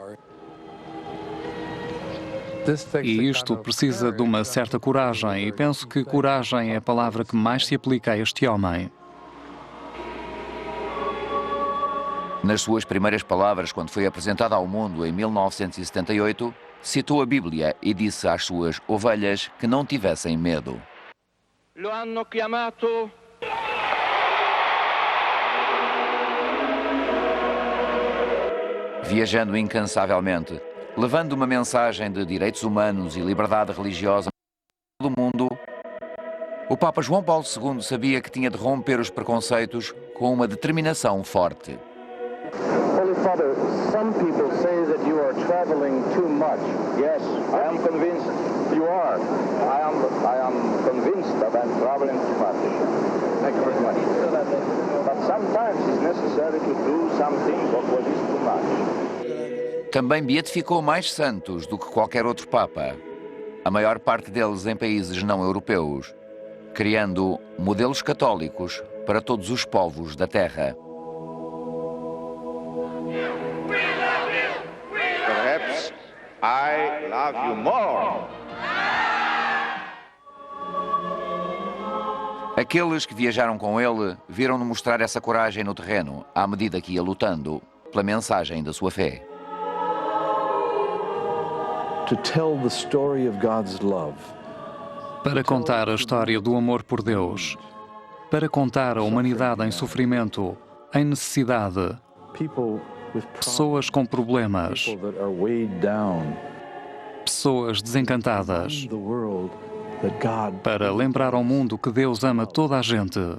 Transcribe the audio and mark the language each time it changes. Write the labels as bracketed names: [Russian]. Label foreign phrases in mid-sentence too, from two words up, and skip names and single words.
[Portuguese] E isto precisa de uma certa coragem, e penso que coragem é a palavra que mais se aplica a este homem. Nas suas primeiras palavras, quando foi apresentado ao mundo em 1978, citou a Bíblia e disse às suas ovelhas que não tivessem medo. [Italian] Lo hanno chiamato [Portuguese] Viajando incansavelmente, levando uma mensagem de direitos humanos e liberdade religiosa a todo o mundo, o Papa João Paulo II sabia que tinha de romper os preconceitos com uma determinação forte. [English] Holy Father, some people say that you are traveling too much. Yes, I am convinced you are. I am convinced that I'm traveling too much. Thank you very much. But sometimes it's necessary to do something what is too much. [Portuguese] Também beatificou mais santos do que qualquer outro Papa, a maior parte deles em países não europeus, criando modelos católicos para todos os povos da Terra. [English] Perhaps I love you more. [Portuguese] Aqueles que viajaram com ele viram-no mostrar essa coragem no terreno, à medida que ia lutando pela mensagem da sua fé. Para contar a história do amor por Deus, para contar a humanidade em sofrimento, em necessidade, pessoas com problemas, pessoas desencantadas, para lembrar ao mundo que Deus ama toda a gente